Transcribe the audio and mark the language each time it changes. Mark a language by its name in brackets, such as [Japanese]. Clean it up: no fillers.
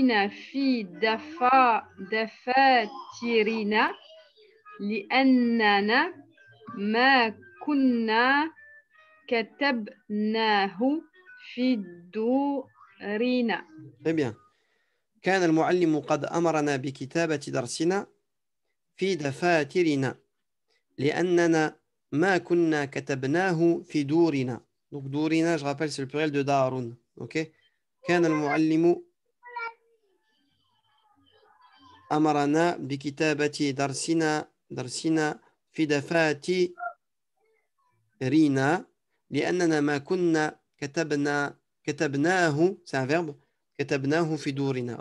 [Arabic] في دفاترنا لأننا ما كنا كتبناه في دورنا. [French] Très bien. [Arabic] كان المعلم قد أمرنا بكتابة درسنا في دفاترنا لأننا ما كنا كتبناه في دورنا. [French] Donc دورنا, je rappelle, c'est le pluriel de دارون. Ok. [Arabic] كان المعلم أمرنا بكتابة درسنا في دفاترنا رينا لأننا ما كنا كتبناه, [French] c'est un verbe, [Arabic] كتبناه في دورنا.